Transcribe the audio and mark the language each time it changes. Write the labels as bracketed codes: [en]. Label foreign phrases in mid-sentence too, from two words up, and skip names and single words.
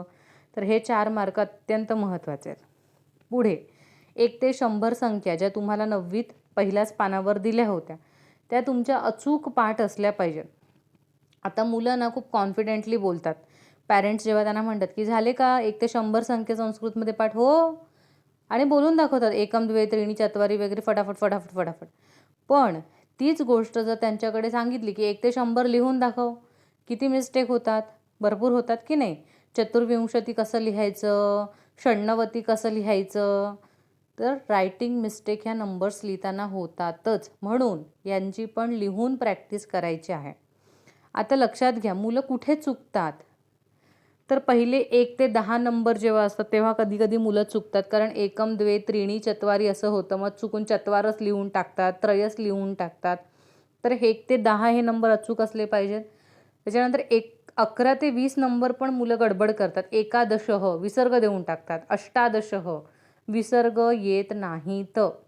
[mr] तर हे 4 मार्क अत्यंत महत्त्वाचे आहेत. पुढे 1 ते 100 संख्या ज्या तुम्हाला 9वीत पहिल्याच पानावर दिल्या होत्या त्या तुमच्या अचूक पाठ असल्या पाहिजेत. आता मुलं ना खूप कॉन्फिडेंटली बोलतात. पॅरेंट्स जेव्हा त्यांना म्हणतात की झाले का 1 ते 100 संख्या संस्कृतमध्ये पाठ? हो, आणि बोलून दाखवतात [sa] एकम द्वे त्रीणी चत्वारी [mr] वगैरे फटाफट. पण तीच गोष्ट जर त्यांच्याकडे सांगितली की 1 ते 100 लिहून दाखव, किती मिस्टेक होतात? भरपूर होतात की नाही? चतुर्विंशती कसं लिहायचं, षण्णवती कसं लिहायचं, तर [en] writing mistake [mr] ह्या नंबर्स लिहिताना होतातच. म्हणून यांची पण लिहून प्रॅक्टिस करायची आहे. आता लक्षात घ्या, मुलं कुठे चुकतात? तर पहिले 1 ते 10 नंबर जेव्हा असतात तेव्हा कधी कधी मुलं चुकतात, कारण [sa] एकम द्वे त्रीणी चत्वारी [mr] असं होतं, मग चुकून चत्वारच लिहून टाकतात, त्रयच लिहून टाकतात. तर 1 ते 10 हे नंबर अचूक असले पाहिजेत. त्याच्यानंतर 11 ते 20 नंबर पण मुलं गडबड करतात. एकादशः विसर्ग देऊन टाकतात, अष्टादशः विसर्ग येत नाहीत.